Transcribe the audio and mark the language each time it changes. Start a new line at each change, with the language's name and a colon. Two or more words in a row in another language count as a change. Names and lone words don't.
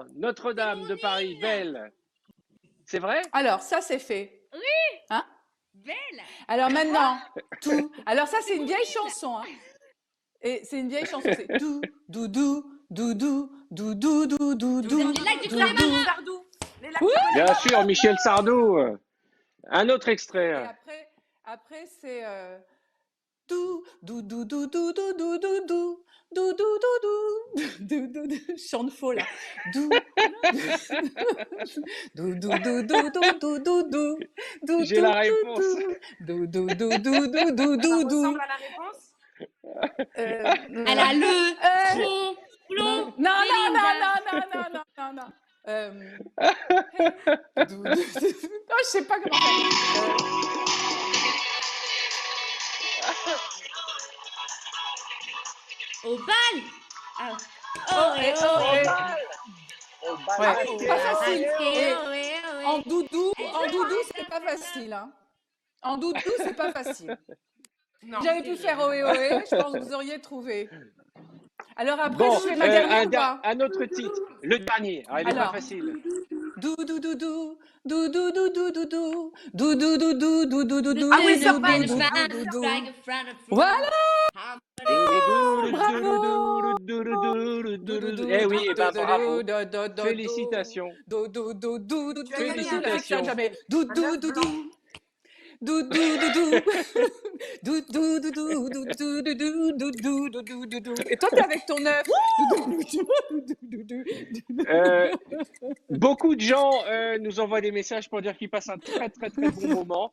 French: Notre-Dame de Paris, belle. C'est vrai? Alors, ça, c'est fait. Belle. Alors maintenant, tout. Alors ça, c'est une vieille chanson. Hein. Et c'est une vieille chanson. C'est dou, dou, dou, dou, dou, dou, dou, dou, dou, dou. Les lacs du dou, Connemara. dou. Sardou. Les lacs Bien sûr, Michel Sardou. Un autre Et extrait. après c'est dou, dou, dou, dou, dou, dou, dou, dou, dou. Dou, dou, dou, dou, dou, dou, je chante faux là. Dou, dou, dou, dou, dou, dou, dou, dou, dou, J'ai la réponse. dou, dou, dou, dou, dou, dou, Ça dou, dou. ressemble à la réponse. Elle a le front blond. Non, non, non, non, non, non, non, non. Non, je sais pas comment faire. Au bal. Ah. Oh, Oh, oh, Ouais, pas facile. Et oh. en doudou, c'est pas facile. Hein. En doudou, c'est pas facile. Non. J'avais pu faire ohé ohé, je pense que vous auriez trouvé. Alors après, Bon, je fais ma dernière ou pas? un autre titre. Le dernier. Alors, il est pas Alors. facile. Dou dou dou dou dou dou dou dou dou dou dou dou dou dou dou dou dou dou Ah oui, dou sur dou Bang, dou Bang, dou dou. Voilà. Voilà. Eh oui, eh ben, bravo. Félicitations. Félicitations. Do do do do do. Tu as gagné, Félicitations. Jamais. Do do do do. Do do do do. Do do do do do do do do do do do do do do. Et toi, t'es avec ton œuf. Beaucoup de gens nous envoient des messages pour dire qu'ils passent un très très très bon moment.